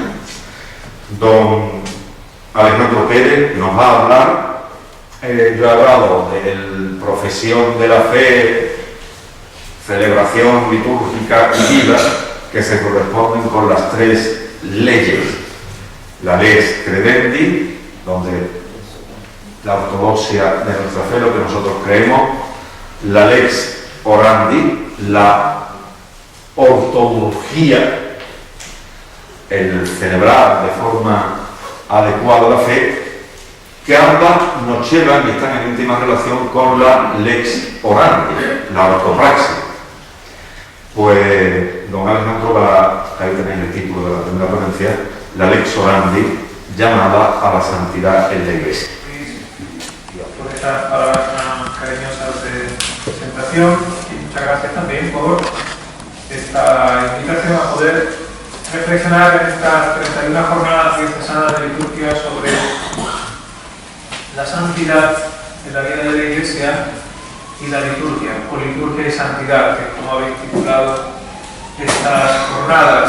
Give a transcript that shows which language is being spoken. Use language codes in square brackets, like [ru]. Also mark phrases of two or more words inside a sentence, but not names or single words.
[es] Don Alejandro Pérez nos va a hablar. Yo he hablado de profesión de la fe, celebración litúrgica y vida, que se corresponden con las tres leyes. [la] La lex credendi, [es] donde la ortodoxia de nuestra fe, lo que nosotros creemos; la [la] lex orandi, [es] la ortodoxia, el celebrar de forma adecuada la fe, que ambas nos llevan y están en íntima relación con la [la] lex orandi, [es] la ortopraxis. Pues don Alejandro va, ahí tenéis el título de la primera ponencia, la [la] lex orandi, [es] llamada a la santidad en la Iglesia. Por estas palabras tan cariñosas de presentación, y muchas gracias también por esta invitación a poder reflexionar en estas 31 jornadas diocesanas de liturgia sobre la santidad en la vida de la Iglesia y la liturgia, o liturgia y santidad, que es como habéis titulado estas jornadas.